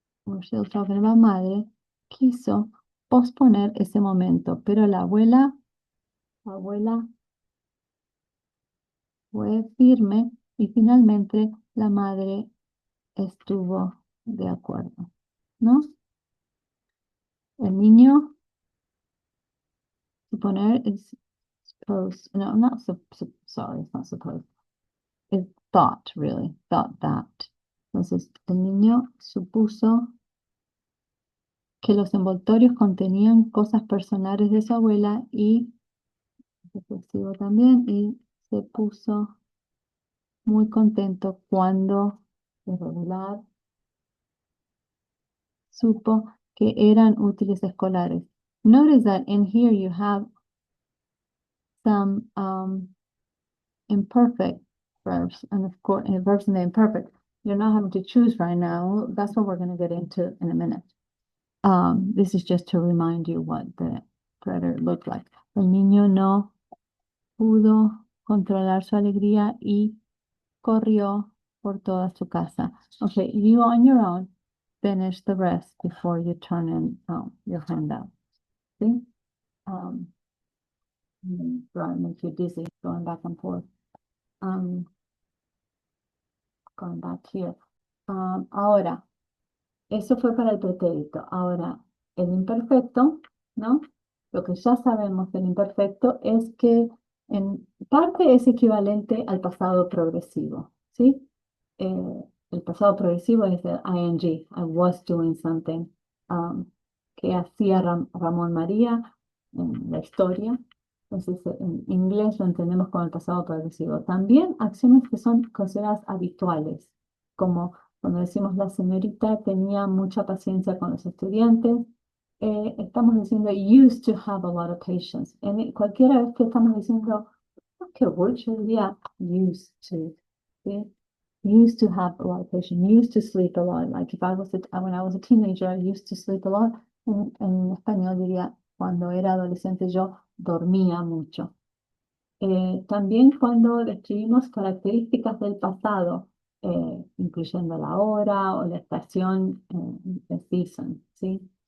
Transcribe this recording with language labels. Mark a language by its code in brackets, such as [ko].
[en] we're still talking about [es] madre, quiso posponer ese momento, pero la abuela fue firme y finalmente la madre estuvo de acuerdo, ¿no? El niño, suponer, [en] is supposed, no, not sorry, it's not supposed. It thought, really, thought that. [es] Entonces, el niño supuso que los envoltorios contenían cosas personales de su abuela y, reflexivo también, y se puso muy contento cuando, de regular, supo que eran útiles escolares. [en] Notice that in here you have some imperfect verbs, and of course, verbs in the imperfect. You're not having to choose right now. That's what we're going to get into in a minute. This is just to remind you what the predator looked like. [es] El niño no pudo controlar su alegría y corrió por toda su casa. [en] Okay, you on your own, finish the rest before you turn in your handout. See? Make you dizzy going back and forth. Going back here. [es] Ahora, eso fue para el pretérito. Ahora, el imperfecto, ¿no? Lo que ya sabemos del imperfecto es que en parte es equivalente al pasado progresivo, ¿sí? El pasado progresivo es el ing, [en] I was doing something, [es] que hacía Ramón María en la historia. Entonces, en inglés lo entendemos como el pasado progresivo. También acciones que son consideradas habituales, como cuando decimos la señorita tenía mucha paciencia con los estudiantes, estamos diciendo [en] used to have a lot of patience. [es] Cualquiera vez que estamos diciendo, qué word yo diría used to, ¿sí? [en] Used to have a lot of patience, used to sleep a lot. Like if I was when I was a teenager, I used to sleep a lot. [es] En español diría, cuando era adolescente yo dormía mucho. También cuando describimos características del pasado, incluyendo la hora o la estación, [en] the season, [es] ¿sí?